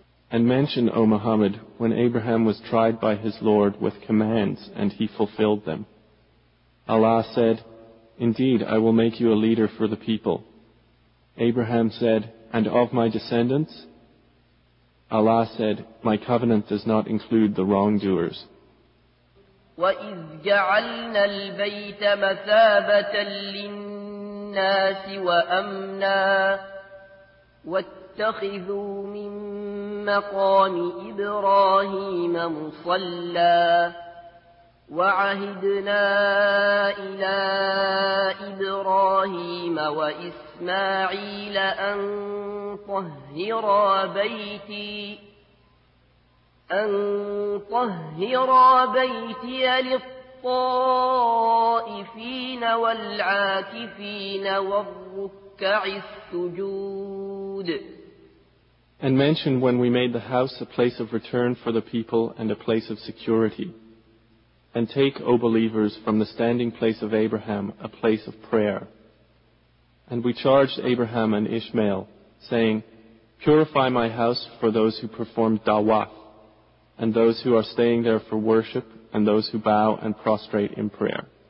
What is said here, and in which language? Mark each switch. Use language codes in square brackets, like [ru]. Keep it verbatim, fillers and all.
[en] And mention, O Muhammad, when Abraham was tried by his Lord with commands, and he fulfilled them. Allah said, Indeed, I will make you a leader for the people. Abraham said, And of my descendants? Allah said, My covenant does not include the wrongdoers. [ar] وَإِذْ جَعَلْنَا الْبَيْتَ مَثَابَةً لِلنَّاسِ وَأَمْنًا وَاتَّخِذُوا مِنْ مقام إبراهيم مصلى وعهدنا إلى إبراهيم وإسماعيل أن طهرا بيتي أن طهرا بيتي للطائفين والعاكفين والركع السجود. [en] And mention when we made the house a place of return for the people and a place of security. And take, O believers, from the standing place of Abraham a place of prayer. And we charged Abraham and Ishmael, saying, Purify my house for those who perform dawah, and those who are staying there for worship, and those who bow and prostrate in prayer.